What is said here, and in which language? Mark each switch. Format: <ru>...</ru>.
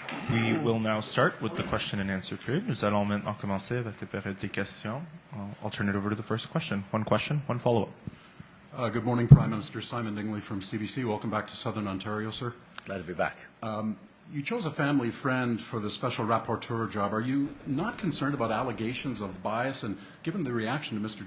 <en>We will now start with the question and answer period.</en> <fr>Nous allons maintenant commencer avec la période des questions.</fr> <en>I'll turn it over to the first question. One question, one follow-up. Good morning, Prime Minister. Simon Dingley from CBC. Welcome back to Southern Ontario, sir. Glad to be back. You chose a family friend for the special rapporteur job. Are you not concerned about allegations of bias? And given the reaction to Mr.</en>